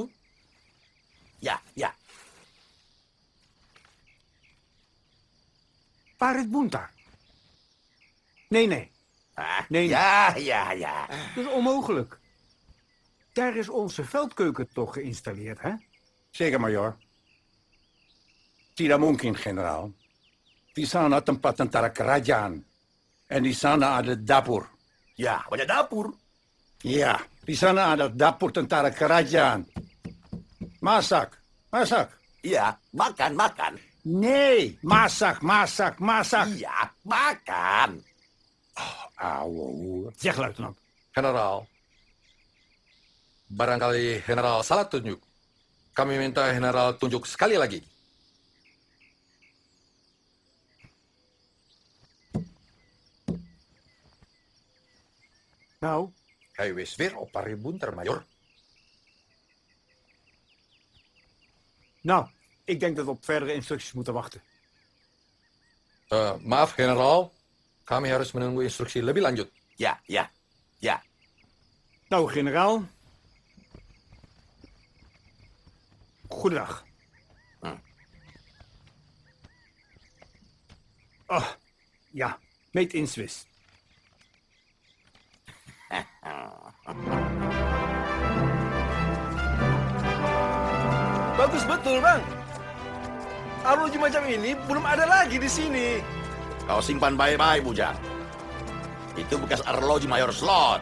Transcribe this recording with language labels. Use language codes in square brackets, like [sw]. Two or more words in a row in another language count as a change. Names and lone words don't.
[id] Ya, ya. Parit Buntar. [nl] Nee, nee. Nee, ja, ja, ja. Dat is onmogelijk. Daar is onze veldkeuken toch geïnstalleerd, hè? Zeker, major. [id] Tidak mungkin, generaal. Di sana tempat tentara kerajaan. En di sana ada dapur. Ya, banyak dapur. Ja, di sana ada dapur tentara kerajaan. Masak, masak. Iya, makan, makan. Nee, masak, masak, masak. Iya, makan. [nl] Ouwe. Zeg, luitenant. [id] Generaal, barangkali generaal salah tunjuk. Kami minta generaal tunjuk sekali lagi. [nl] Nou, Hij wees weer op Paribunter, Major. Nou, ik denk dat we op verdere instructies moeten wachten. [id] Maaf, generaal. Kami harus menunggu instruksi lebih lanjut. [nl] Ja. Nou, generaal. Goedendag. Oh, ja, [en] made in Swiss. [id] Bagus betul, Bang. Arloji macam ini belum ada lagi di sini. Kau simpan baik-baik, Bujang. Itu bekas arloji Mayor Slot.